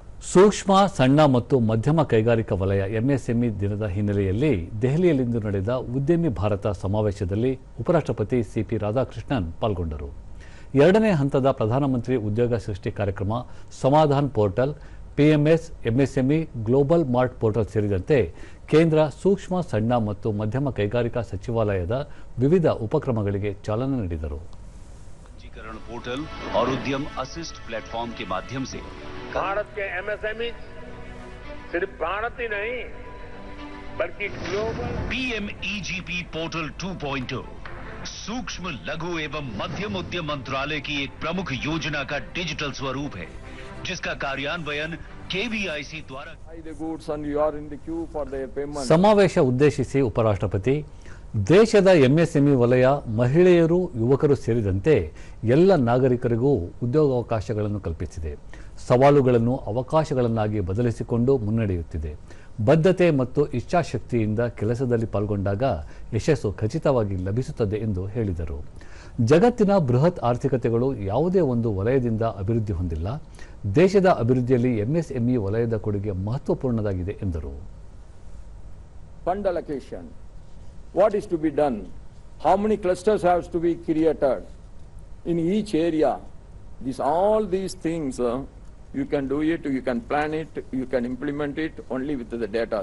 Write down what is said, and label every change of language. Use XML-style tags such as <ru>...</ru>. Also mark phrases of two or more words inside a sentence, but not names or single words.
<kn>ಸೂಕ್ಷ್ಮ ಸಣ್ಣ ಮತ್ತು ಮಧ್ಯಮ ಕೈಗಾರಿಕಾ ವಲಯ ಎಂಎಸ್ಎಂಇ ದಿನದ ಹಿನ್ನೆಲೆಯಲ್ಲಿ ದೆಹಲಿಯಲ್ಲಿಂದು ನಡೆದ ಉದ್ಯಮಿ ಭಾರತ ಸಮಾವೇಶದಲ್ಲಿ ಉಪರಾಷ್ಟ್ರಪತಿ ಸಿಪಿ ರಾಧಾಕೃಷ್ಣನ್ ಪಾಲ್ಗೊಂಡರು. ಎರಡನೇ ಹಂತದ ಪ್ರಧಾನಮಂತ್ರಿ ಉದ್ಯೋಗ ಸೃಷ್ಟಿ ಕಾರ್ಯಕ್ರಮ, ಸಮಾಧಾನ್ ಪೋರ್ಟಲ್, ಪಿಎಂಎಸ್, ಎಂಎಸ್ಎಂಇ, ಗ್ಲೋಬಲ್ ಮಾರ್ಟ್ ಪೋರ್ಟಲ್ ಸೇರಿದಂತೆ ಕೇಂದ್ರ ಸೂಕ್ಷ್ಮ ಸಣ್ಣ ಮತ್ತು ಮಧ್ಯಮ ಕೈಗಾರಿಕಾ ಸಚಿವಾಲಯದ ವಿವಿಧ ಉಪಕ್ರಮಗಳಿಗೆ ಚಾಲನೆ ನೀಡಿದರು.</kn> <hi>पंजीकरण पोर्टल और उद्यम असिस्ट प्लेटफॉर्म के माध्यम से भारत के एमएसएमई सिर्फ भारत ही नहीं बल्कि ग्लोबल पीएमईजीपी पोर्टल 2.0 सूक्ष्म लघु एवं मध्यम उद्यम मंत्रालय की एक प्रमुख योजना का डिजिटल स्वरूप है, जिसका कार्यान्वयन केवीआईसी द्वारा</hi> <kn>ಸಮಾವೇಶ ಉದ್ದೇಶಿಸಿ ಉಪರಾಷ್ಟ್ರಪತಿ ದೇಶದ ಎಂಎಸ್ಎಂಇ ವಲಯ ಮಹಿಳೆಯರು, ಯುವಕರು ಸೇರಿದಂತೆ ಎಲ್ಲ ನಾಗರಿಕರಿಗೂ ಉದ್ಯೋಗಾವಕಾಶಗಳನ್ನು ಕಲ್ಪಿಸಿದೆ. ಸವಾಲುಗಳನ್ನು ಅವಕಾಶಗಳನ್ನಾಗಿ ಬದಲಿಸಿಕೊಂಡು ಮುನ್ನಡೆಯುತ್ತಿದೆ. ಬದ್ಧತೆ ಮತ್ತು ಇಚ್ಛಾಶಕ್ತಿಯಿಂದ ಕೆಲಸದಲ್ಲಿ ಪಾಲ್ಗೊಂಡಾಗ ಯಶಸ್ಸು ಖಚಿತವಾಗಿ ಲಭಿಸುತ್ತದೆ ಎಂದು ಹೇಳಿದರು. ಜಗತ್ತಿನ ಬೃಹತ್ ಆರ್ಥಿಕತೆಗಳು ಯಾವುದೇ ಒಂದು ವಲಯದಿಂದ ಅಭಿವೃದ್ಧಿ ಹೊಂದಿಲ್ಲ. ದೇಶದ ಅಭಿವೃದ್ಧಿಯಲ್ಲಿ ಎಂಎಸ್ಎಂಇ ವಲಯದ ಕೊಡುಗೆ ಮಹತ್ವಪೂರ್ಣವಾಗಿದೆ ಎಂದರು.</kn> <en>Fund allocation, what is to be done, how many clusters have to be created in each area, all these things you can do it, you can plan it, you can implement it only with the data.</en>